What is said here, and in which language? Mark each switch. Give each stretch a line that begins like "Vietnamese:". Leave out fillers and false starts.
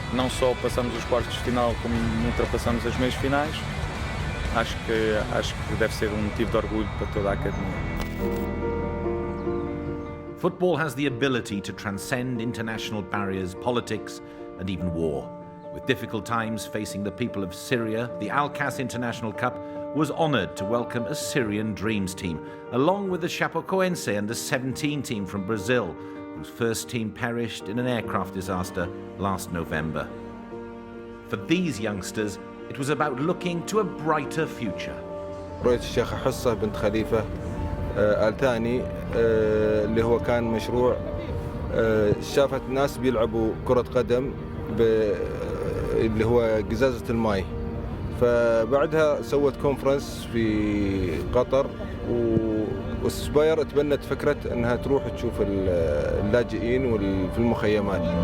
Portuguese: Não só passamos os quartos de final, como ultrapassamos as meias finais. Acho que deve ser motivo de orgulho para toda a academia.
English: Football has the ability to transcend international barriers, politics and even war. With difficult times facing the people of Syria, the Alkass International Cup was honoured to welcome a Syrian Dreams team, along with the Chapecoense under-17 team from Brazil, whose first team perished in an aircraft disaster last November. For these youngsters, it was about looking to a brighter future.
Arabic: رؤية الشيخة حصة بنت خليفة آل ثاني اللي هو كان مشروع شافت ناس بيلعبوا كرة قدم اللي هو قزازة الماء، فبعدها سوت كونفرنس في قطر والسباير تبنت فكرة انها تروح تشوف اللاجئين في المخيمات.